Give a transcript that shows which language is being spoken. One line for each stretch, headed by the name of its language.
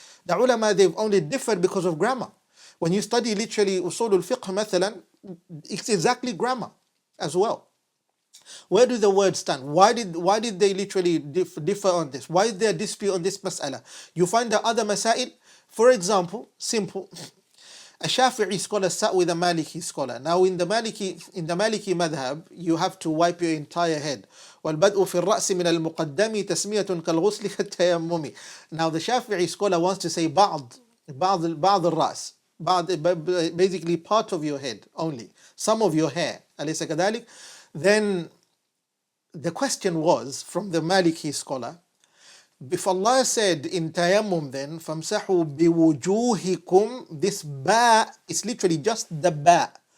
English: The ulama, they've only differed because of grammar. When you study literally usul al-fiqh, مثلا, it's exactly grammar as well. Where do the words stand? Why did they literally differ on this? Why is there a dispute on this mas'ala? You find the other masail, for example, simple. A Shafi'i scholar sat with a Maliki scholar. Now in the Maliki madhab, you have to wipe your entire head.
Arabic: والبدء في الرأس من المقدم تسمية كالغسل كالتيمم.
English: Now the Shafi'i scholar wants to say
Arabic: بعض الرأس,
English: basically part of your head only, some of your hair.
Arabic: أليس كذلك?
English: Then the question was from the Maliki scholar, if Allah said in tayammum then,
Arabic: فَامْسَحُوا بِوُجُوهِكُمْ,
English: this ba is literally just the ba.